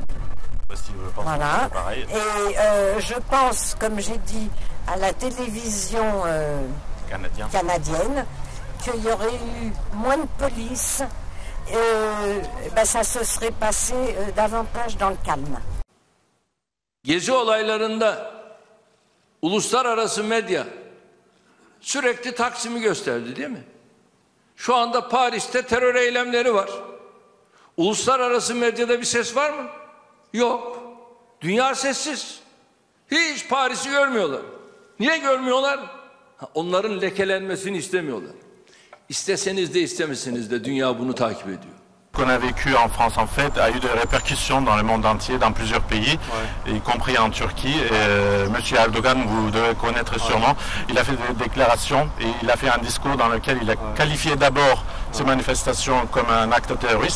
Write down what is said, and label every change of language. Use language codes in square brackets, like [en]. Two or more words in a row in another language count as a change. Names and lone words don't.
[fr] Voilà. Et je pense, comme j'ai dit, à la télévision canadienne, qu'il y aurait eu moins de police. Ça se serait passé davantage dans le calme. [tr] Gezi olaylarında uluslararası medya sürekli Taksim'i gösterdi, değil mi? Şu anda Paris'te terör eylemleri var. Uluslararası medyada bir ses var mı? Yok. Dünya sessiz. Hiç Paris'i görmüyorlar. Niye görmüyorlar? Onların lekelenmesini istemiyorlar. İsteseniz de istemeseniz de dünya bunu takip ediyor. [fr] Qu'on a vécu en France en fait a eu des répercussions dans le monde entier, dans plusieurs pays, y compris en Turquie. Monsieur Erdogan, vous devez connaître sûrement, il a fait des déclarations et il a fait un discours dans lequel il a qualifié d'abord ces manifestations comme un acte terroriste.